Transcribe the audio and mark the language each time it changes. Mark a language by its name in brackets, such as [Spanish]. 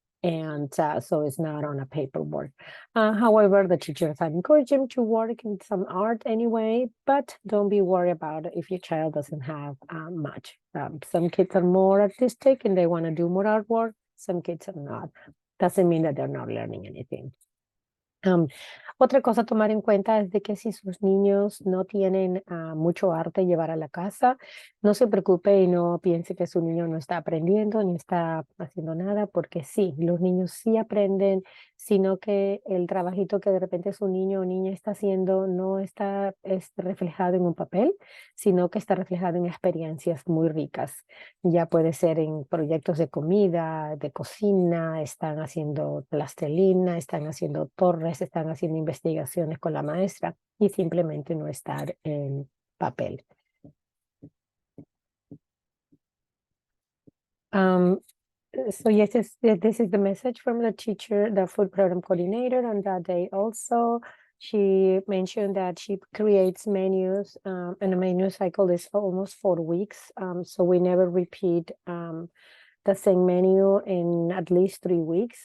[English] And so it's not on a paperwork. However, the teachers have encouraged them to work in some art anyway, but don't be worried about it if your child doesn't have much. Some kids are more artistic and they want to do more artwork. Some kids are not. Doesn't mean that they're not learning anything. [Spanish] Otra cosa a tomar en cuenta es de que si sus niños no tienen mucho arte llevar a la casa, no se preocupe y no piense que su niño no está aprendiendo ni está haciendo nada, porque sí, los niños sí aprenden, sino que el trabajito que de repente su niño o niña está haciendo no está reflejado en un papel, sino que está reflejado en experiencias muy ricas. Ya puede ser en proyectos de comida, de cocina, están haciendo plastilina, están haciendo torres, están haciendo investigaciones con la maestra y simplemente no estar en papel. [English] So yes, this is the message from the teacher, the food program coordinator on that day also. She mentioned that she creates menus and the menu cycle is almost 4 weeks. So we never repeat the same menu in at least 3 weeks.